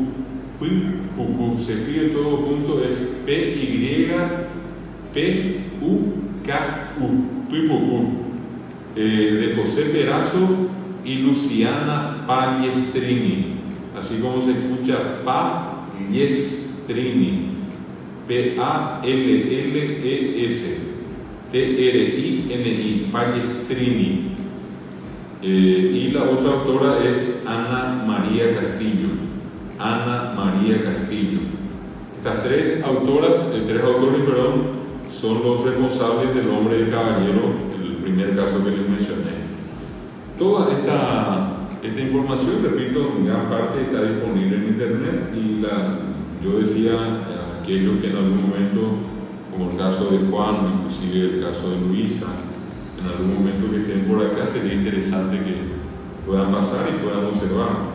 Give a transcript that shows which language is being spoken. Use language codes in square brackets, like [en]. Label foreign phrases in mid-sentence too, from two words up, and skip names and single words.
[es] Pipucú se escribe todo junto, es P-Y-P-U-K-U, Pipucú, de José Perazo y Luciana Pallestrini, así como se escucha Pallestrini, P-A-L-L-E-S T-R-I-N-I, Pallestrini. Y la otra autora es Ana María Castillo. Ana María Castillo. Estas tres autores, son los responsables del hombre de caballero, el primer caso que les mencioné. Toda esta información, repito, en gran parte está disponible en internet y yo decía a aquellos que en algún momento, como el caso de Juan, inclusive el caso de Luisa, en algún momento que estén por acá, sería interesante que puedan pasar y puedan observar.